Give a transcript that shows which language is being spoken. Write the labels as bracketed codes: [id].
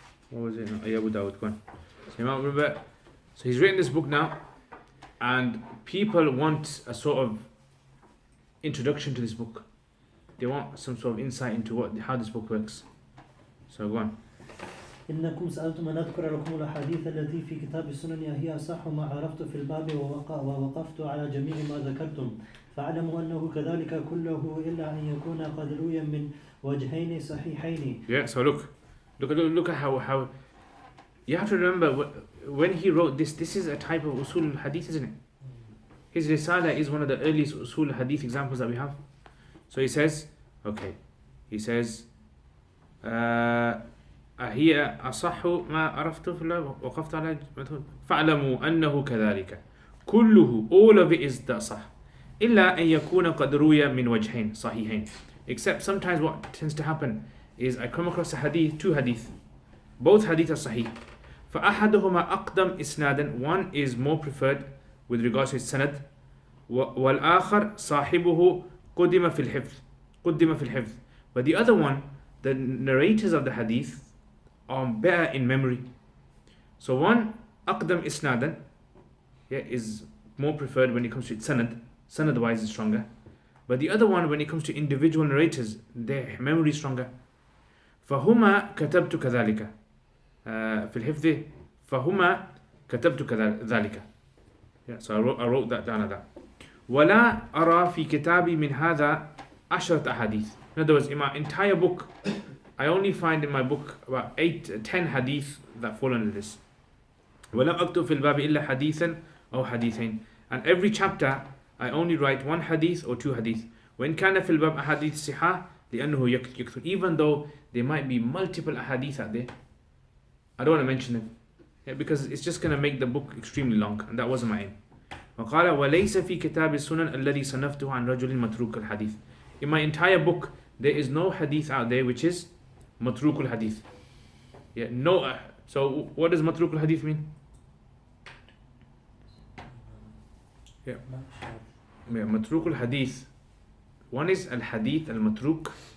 [en] What was it? No, Abu Dawud. Go on. So, remember, so he's written this book now, and people want a sort of introduction to this book. They want some sort of insight into how this book works. So go on. [ar] إنكم سألتم أن أذكر لكم الأحاديث التي في كتاب السنن هي أصح ما عرفت في الباب ووقفت على جميع ما ذكرتم فاعلموا أنه كذلك كله إلا أن يكون قد روي من وجهين صحيحين. [en] Yeah. So look at how you have to remember when he wrote this. This is a type of Usool hadith, isn't it? His Risala is one of the earliest Usool hadith examples that we have. So he says, okay, he says, هي أصح ما عرفت في الله وقفت على فاعلموا أنه كذلك كله, all of it is that صح إلا أن يكون قد روي من وجهين صحيحين. Except sometimes what tends to happen is I come across a hadith, two hadith, both hadith are sahih. فأحدهما أقدم إسنادا, one is more preferred with regards to its sanad, والآخر صاحبه قدم في الحفظ. But the other one, the narrators of the hadith are better in memory. So one أقدم إسنادا, yeah, is more preferred when it comes to its sanad wise is stronger. But the other one, when it comes to individual narrators, their memory is stronger. [ar] فهما كتبت كذلك في الحفظ فهما كتبت كذلك. [en] Yeah, so I wrote that down at that. [ar] ولا أرى في كتابي من هذا 10 أحاديث. [en] In other words, in my entire book, I only find in my book about 10 hadith that fall under this. [ar] ولم أكتب في الباب إلا حديثا أو حديثين. [en] And every chapter I only write one hadith or two hadith. [ar] وإن كان في الباب أحاديث صحاح لأنه يكثر. [en] Even though there might be multiple ahadith out there, I don't want to mention them, yeah, because it's just going to make the book extremely long, and that wasn't my aim. [ar] وقال وليس في كتاب السنن الذي صنفته عن رجل متروك الحديث. [en] In my entire book, there is no hadith out there which is matruk al-hadith. Yeah, no. So what does matruk al-hadith mean? Yeah, matruk al-hadith. One is al-hadith al-matruk.